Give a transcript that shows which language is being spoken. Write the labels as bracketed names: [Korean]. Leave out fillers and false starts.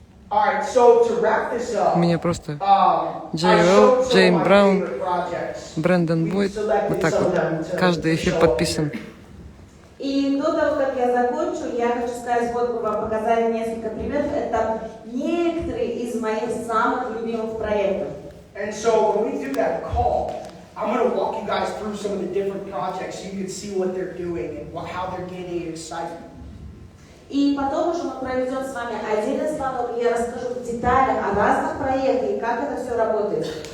[Russian] У меня просто Джейн Браун, Брэндон Бойд. Вот так вот. Каждый эфир подписан. И до того, как я закончу, я хочу сказать, вот мы вам показали несколько примеров. Это некоторые из моих самых любимых проектов. [English] And so when we do that call, I'm going to walk you guys through some of the different projects so you can see what they're doing and how they're gaining excitement. [Russian] И потом уже мы проведем с вами отдельный звонок, и я расскажу в детали о разных проектах и как это все работает.